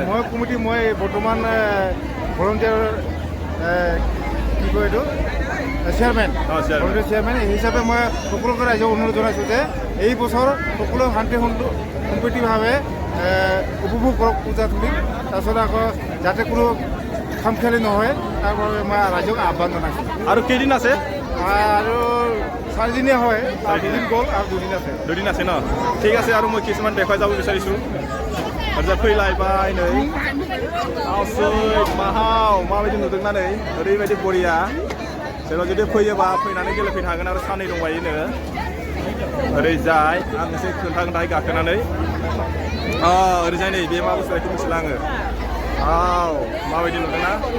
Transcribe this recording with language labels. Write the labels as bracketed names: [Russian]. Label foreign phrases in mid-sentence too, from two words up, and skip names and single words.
[Assamese] মই বৰ্তমান ভলণ্টিয়াৰ কি কয় এইটো চেয়াৰমেন এই হিচাপে মই সকলোকে ৰাইজক অনুৰোধ জনাইছোঁ যে এই বছৰ সকলো শান্তি সম্প্ৰীতিভাৱে উপভোগ কৰক পূজাথলীত তাৰপিছত আকৌ যাতে কোনো খামখেয়ালি নহয় তাৰ বাবে মই ৰাইজক আহ্বান জনাইছোঁ আৰু কেইদিন আছে আৰু 4 দিনীয়া হয় 2 দিন গ'ল আৰু 2 দিন আছে ন ঠিক আছে আৰু মই কিছুমান দেখুৱাই যাব বিচাৰিছোঁ [Bodo] ओरैजाय फैलायबाय नै माबायदि नुदोंना नै ओरैबायदि बरिया सोरबा जुदि फैयोबा फैनानै गेलेफैनो हागोन आरो साननै दंबायोनो ओरैजाय आं एसे खोन्थाय गाखोनानै ओरैजाय नै बे मा बुस्थु बेखौ मिथिला आङो माबायदि नुदोंना